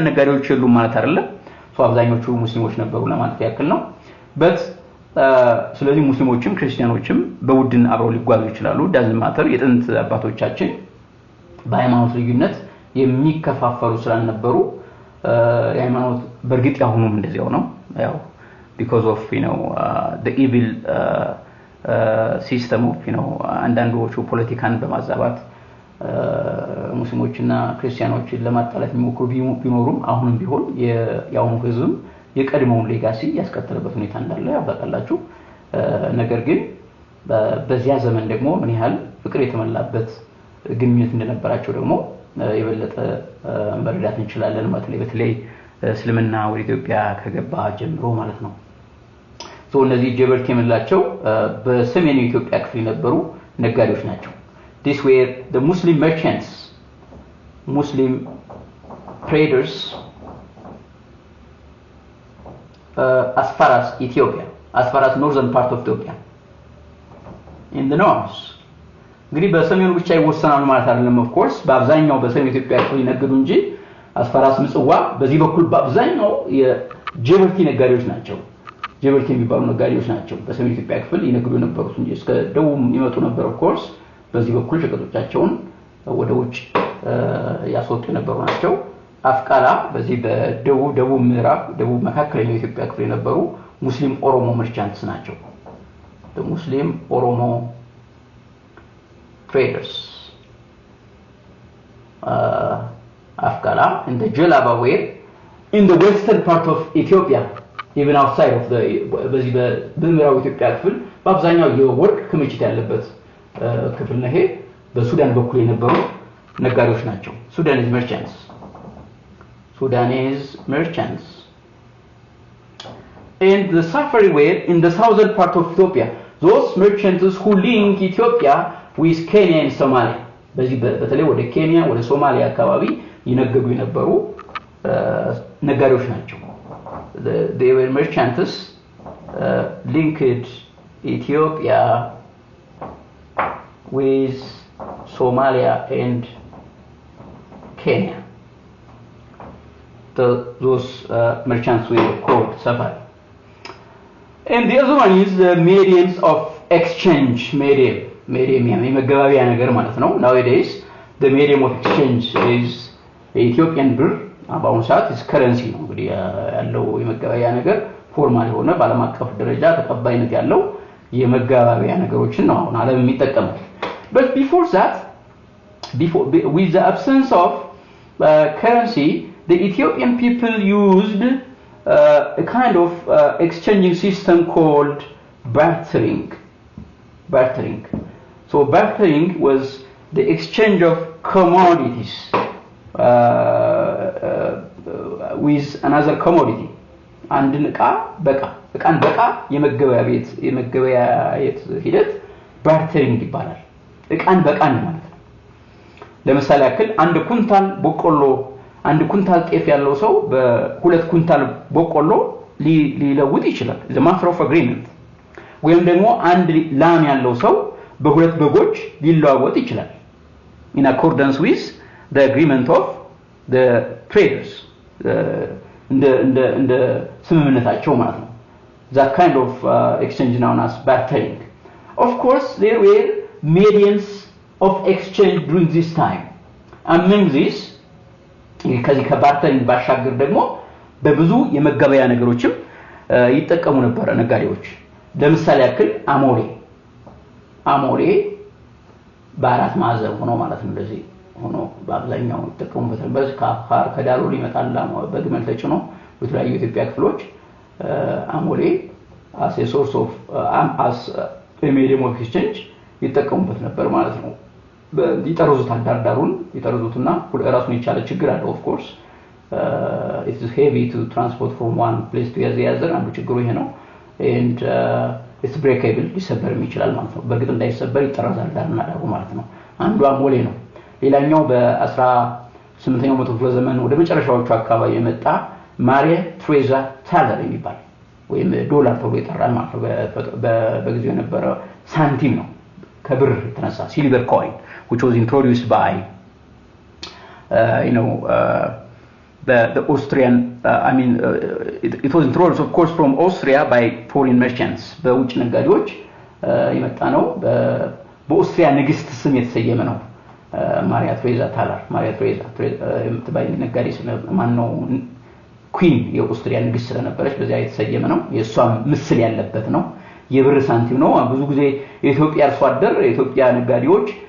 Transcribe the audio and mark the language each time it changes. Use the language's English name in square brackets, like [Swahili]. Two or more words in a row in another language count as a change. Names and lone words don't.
[Amharic] ነጋዴዎች የሉም ማለት አይደለም ሶ አብዛኞቹ ሙስሊሞች ነበሩ ለማለት ያክል ነው በት ስለዚህ ሙስሊሞችም ክርስቲያኖችም በውድን አብረው ሊጓዙ ይችላሉ [English] doesn't matter [Amharic] የጥንት አባቶቻችን በሃይማኖት ልዩነት የሚከፋፈሉ ስላልነበሩ የሃይማኖት በርግጥ ያሁኑም እንደዚያው ነው ያው [English] because of the evil system of [Amharic] አንዳንዶቹ ፖለቲካን በማዛባት ሙስሊሞችና ክርስቲያኖችን ለማጣላት የሚሞክሩ ቢኖሩም አሁንም ቢሆን ያውኑ ህዝብ የቀድሞውን ሌጋሲ ያስቀጥለበት ሁኔታ እንዳለ ያውቃላችሁ ነገር ግን በዚያ ዘመን ደግሞ ምን ያህል ፍቅር የተመላበት ግንኙነት እንደነበራቸው ደግሞ የበለጠ መረዳት እንችላለን ማለት ነው በተለይ እስልምና ወደ ኢትዮጵያ ከገባ ጀምሮ ማለት ነው ሶ እነዚህ ጀበርት የምላቸው በሰሜኑ ኢትዮጵያ ክፍል የነበሩ ነጋዴዎች ናቸው [English] this were the Muslim merchants Muslim traders as far as Ethiopia as far as northern part of Ethiopia in the north [Amharic] እንግዲህ በሰሜኑ ብቻ ይወሰናል ማለት አይደለም [English] of course [Amharic] በአብዛኛው በሰሜኑ ኢትዮጵያ ክፍል ይነግዱ እንጂ [English] as far as [Amharic] ምጽዋ በዚህ በኩል በአብዛኛው የጀበርቲ ነጋዴዎች ናቸው ጀበርቲ የሚባሉ ነጋዴዎች ናቸው በሰሜኑ ኢትዮጵያ ክፍል ይነግዱ የነበሩት እንጂ እስከ ደቡብ ይመጡ ነበር [English] of course [Amharic] በዚህ በኩል ሸቀጦቻቸውን ወደ ውጭ ያስወጡ የነበሩ ናቸው አፍቃላ በዚህ በደቡብ ምዕራብ ደቡብ መካከለኛው ኢትዮጵያ ክፍል የነበሩ [English] Muslim Oromo merchants [Amharic] ናቸው [English] the Muslim Oromo traders Afkala and the Jalaba were in the western part of Ethiopia even outside of the [Amharic] በዚህ በምዕራብ ኢትዮጵያ ክፍል በአብዛኛው የወርቅ ክምችት ያለበት ክፍል ነው በሱዳን በኩል የነበሩ ነጋዴዎች ናቸው [English] Sudanese merchants and the Safari were in the southern part of Ethiopia those merchants who link Ethiopia with Kenya and Somalia [Amharic] በዚህ በተለይ ወደ ኬንያ ወደ ሶማሊያ አካባቢ ይነገዱ የነበሩ ነጋዴዎች ናቸው [English] they were merchants linked Ethiopia with Somalia and Kenya those merchants were called Safari and the other one is the mediums of exchange medium [Amharic] የመገባቢያ ነገር ማለት ነው [English] nowadays the medium of exchange is Ethiopian birr [Amharic] በአሁኑ ሰዓት [English] is currency [Amharic] ነው እንግዲህ ያለው የመገበያያ ነገር ፎርማል ሆነ ባለም አቀፍ ደረጃ ተቀባይነት ያለው የመገበያያ ነገሮችን ነው አሁን ዓለም የሚጠቀመው [English] but before that with the absence of currency the Ethiopian people used a kind of exchanging system called bartering. So bartering was the exchange of commodities with another commodity. [Amharic] አንድን እቃን በቃ የመገበያየት ሂደት ባርተሪንግ ይባላል። እቃን በቃን ማለት ነው። ለምሳሌ ያክል አንድ ኩንታል ጤፍ ያለው ሰው በሁለት ኩንታል በቆሎ ሊለውጥ ይችላል። [English] the matter of agreement. [Amharic] ወይም ደግሞ አንድ ላም ያለው ሰው በሁለት በጎች ሊለዋወጥ ይችላል [English] in accordance with the agreement of the traders [Amharic] እንደ ስምምነታቸው ማለት ነው [English] that kind of exchange known as bartering. Of course there were mediums of exchange during this time. Among these [Amharic] ከዚህ ከባርተሪንግ ባሻገር ደግሞ በብዙ የመገበያ ነገሮችም ይጠቀሙ ነበር ነጋዴዎች ለምሳሌ ያክል አሞሌ በአራት ማዕዘን ሆኖ ማለት ነው እንደዚህ ሆኖ በአብዛኛው ይጠቀሙበት ነበር ከአፋር ከዳሎል ይመጣል በግመል ተጭኖ በተለያዩ ኢትዮጵያ ክፍሎች አሞሌ [English] as a source of as a medium of exchange [Amharic] ይጠቀሙበት ነበር ማለት ነው ይጠርዙታል ዳርዳሩን ይጠርዙትና ራሱን የቻለ ችግር አለው [English] of course it is heavy to transport from one place to the other [Amharic] አንዱ ችግሩ ይሄ ነው [English] and it's breakable [Amharic] ሊሰበርም ይችላል ማለት ነው በግጥ እንዳይሰበር ይጠራዛል ዳርና ዳሩ ማለት ነው አንዱ አሞሌ ነው ሌላኛው በ18ኛው መቶ ክፍለ ዘመን ወደ መጨረሻዎቹ አካባቢ የመጣ ማሪያ ትሬዛ ታለር የሚባል ወይም ዶላር ተብሎ ይጠራል ማለት ነው በጊዜው የነበረ ሳንቲም ነው ከብር የተነሳ [English] silver coin which was introduced by the Austrian it was introduced of course from Austria by foreign merchants [Amharic] በውጭ ነጋዴዎች የመጣ ነው በኦስትሪያ ንግስት ስም የተሰየመ ነው ማሪያ ትሬዛ ታለር ማሪያ ትሬዛ የምትባይ ነጋዴ ማን ነው ኩዊን የኦስትሪያ ንግስት ስለነበረች በዚያ የተሰየመ ነው የሷም ምስል ያለበት ነው የብር ሳንቲም ነው ብዙ ጊዜ የኢትዮጵያ አርሶ አደር የኢትዮጵያ ነጋዴዎች